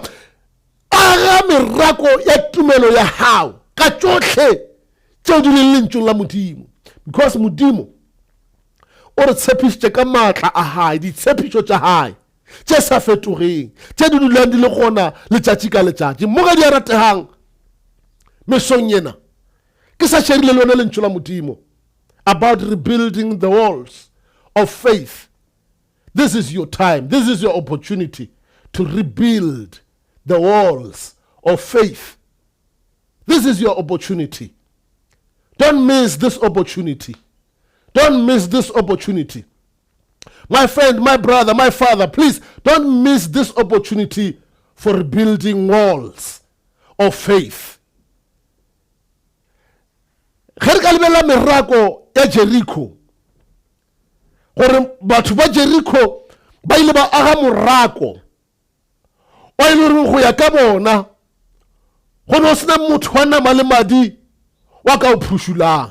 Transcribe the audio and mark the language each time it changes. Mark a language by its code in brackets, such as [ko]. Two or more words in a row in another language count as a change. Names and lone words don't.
[nso] Aga merako ya tumelo ya gago ka tšotlhe tšeo di leng lentšong la modimo, because modimo o re tshepišitše ka maatla a hae, ditshepišo tša hae tše sa fetogeng tše di dulang di le gona letšatši ka letšatši. Mo ga di a rategang mesong yena ke sa šerile le yone lentšu la modimo [en] about rebuilding the walls of faith. This is your time, this is your opportunity to rebuild the walls of faith. This is your opportunity. Don't miss this opportunity. Don't miss this opportunity. My friend, my brother, my father, please don't miss this opportunity for rebuilding walls of faith. [nso] Ge re ka lebella merako ya Jericho, gore batho ba Jericho ba ile ba aga morako o ile re go ya ka bona go no sena motho wa nama le madi wa ka o phushulang.